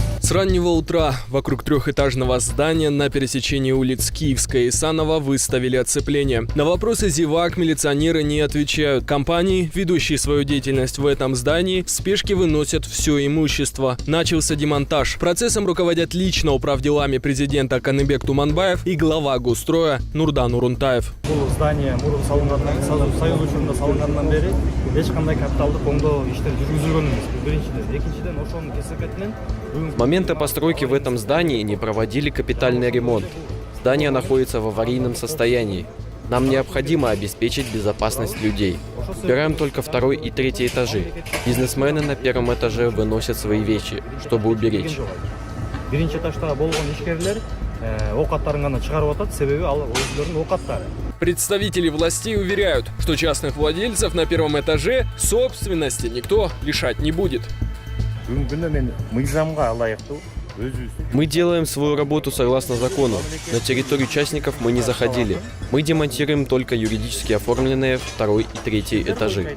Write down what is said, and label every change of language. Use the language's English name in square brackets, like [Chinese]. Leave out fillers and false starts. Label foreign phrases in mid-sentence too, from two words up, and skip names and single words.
[Russian] С раннего утра вокруг трехэтажного здания на пересечении улиц Киевская и Санова выставили оцепление. На вопросы зевак милиционеры не отвечают. Компании, ведущие свою деятельность в этом здании, в спешке выносят все имущество. Начался демонтаж. Процессом руководят лично управделами президента Каныбек Туманбаев и глава Госстроя Нурдан Урунтаев. [Kyrgyz] Здание мурун салынгандан, союз учурунда салынгандан бери эч кандай капиталдык оңдоо иштер жүргүзүлгөн эмес. Биринчиден, экинчиден ошонун кесепетинен [Russian] С момента постройки в этом здании не проводили капитальный ремонт. Здание находится в аварийном состоянии. Нам необходимо обеспечить безопасность людей. Убираем только второй и третий этажи. Бизнесмены на первом этаже выносят свои вещи, чтобы уберечь. [Kyrgyz] Биринчи этажда болгон ишкерлер ок аттарын гана чыгарып атат, себеби ал өзүлөрүнүн ок аттары. [Russian] Представители властей уверяют, что частных владельцев на первом этаже собственности никто лишать не будет. Мы делаем свою работу согласно закону. На территорию частников мы не заходили. Мы демонтируем только юридически оформленные второй и третий этажи.